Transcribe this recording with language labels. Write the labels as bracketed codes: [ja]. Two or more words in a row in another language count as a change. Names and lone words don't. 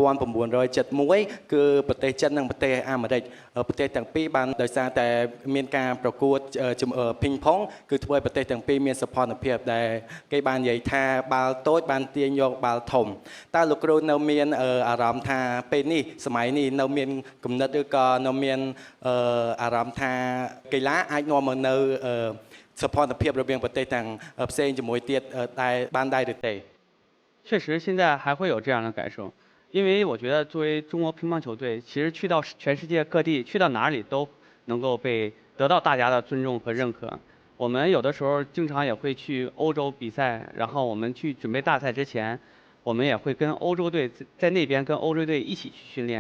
[km] 1971 គឺប្រទេសចិននិងប្រទេសអាមេរិកប្រទេសទាំងពីរបានដោយសារតែមានការប្រកួតពីងប៉ុងគឺធ្វើឲ្យប្រទេសទាំងពីរមានសុភមភាពដែលគេបាននិយាយថាបាល់តូចបានទាញយកបាល់ធំតើលោកគ្រូនៅមានអារម្មណ៍ថាពេលនេះសម័យនេះនៅមានគំនិតឬក៏នៅមានអារម្មណ៍ថាកីឡាអាចនាំមកនៅសុភមភាពរវាងប្រទេសទាំងផ្សេងជាមួយទៀតតែបានដែរឬទេ [zh] 确实现在还会有这样的感受，因为我觉得作为中国乒乓球队，其实去到全世界各地，去到哪里都能够得到大家的尊重和认可。我们有的时候经常也会去欧洲比赛，然后我们去准备大赛之前，我们也会跟欧洲队在那边跟欧洲队一起去训练。